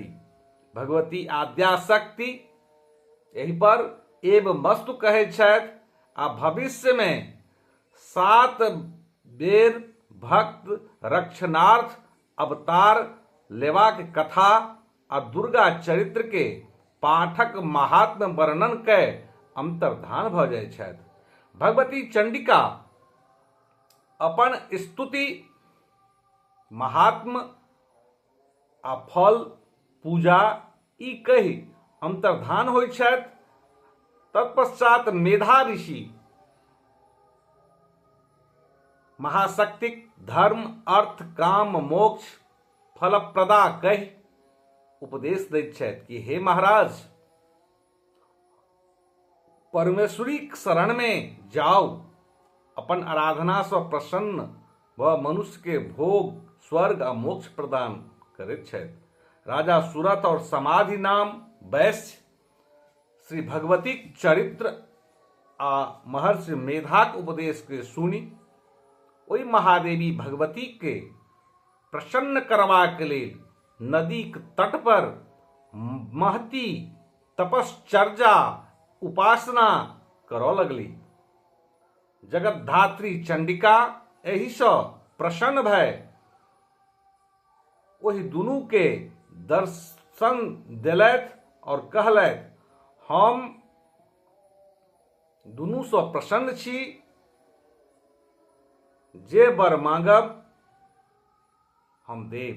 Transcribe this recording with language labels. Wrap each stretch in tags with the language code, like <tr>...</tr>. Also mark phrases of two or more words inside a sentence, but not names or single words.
<mai>भगवती आद्याशक्ति एहि पर एव वस्तु कहैत छथि आ भविष्य में 7 बेर भक्त रक्षणार्थ अवतार लेवाक कथा आ दुर्गा चरित्र के पाठक महात्म वर्णन कए अंतर्धान भऽ जाइ छथि। भगवती चंडिका अपन स्तुति महात्म आ फल पूजा ई कहि अंतर्धान होइ छथि। तत्पश्चात मेधा ऋषि महाशक्तिक धर्म अर्थ काम मोक्ष फलप्रदा कहि उपदेश दैत छथि कि हे महाराज, परमेश्वरीक शरण में जाओ, अपन आराधना सँ प्रसन्न व मनुष्य के भोग स्वर्ग आ मोक्ष प्रदान करैत छथि। राजा सुरथ और समाधि नाम वैश्य श्री भगवतीक चरित्र आ महर्षि मेधाक उपदेश के सुनी ओहि महादेवी भगवती के प्रसन्न करबाक लेल नदीक तट पर महती तपश्चर्या उपासना करऽ लगली। जगतधात्री चंडिका एहि सँ प्रसन्न भय ओहि दुनू के दर्शन देलथि और कहलथि हम दुनू सँ प्रसन्न छी, जे वर मांगब हम देब।</mai>